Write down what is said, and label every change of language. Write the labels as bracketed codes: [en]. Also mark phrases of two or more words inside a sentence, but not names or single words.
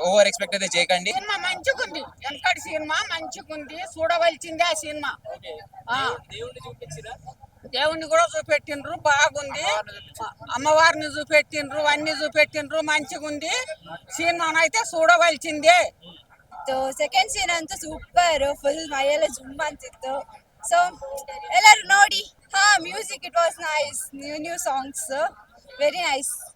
[en] over expect [te] అయితే చేయకండి. సినిమా మంచిగుంది, వెనకటి సినిమా మంచిగుంది, చూడవలసిందే ఆ సినిమా. దేవుణ్ణి కూడా చూపెట్టిండ్రు, బాగుంది. అమ్మవారిని చూపెట్టిండ్రు, అన్ని చూపెట్టిండ్రు, మంచిగుంది. సినిమానైతే చూడవలసిందే. [en] second scene [kn] ಅಂತೂ ಸೂಪರ್, ಫುಲ್ ಮೈಯೆಲ್ಲ ಜುಮ್ ಅಂತಿತ್ತು. [en] ಸೊ [kn] ಎಲ್ಲರೂ ನೋಡಿ. [en] Music it was nice, new songs, very nice.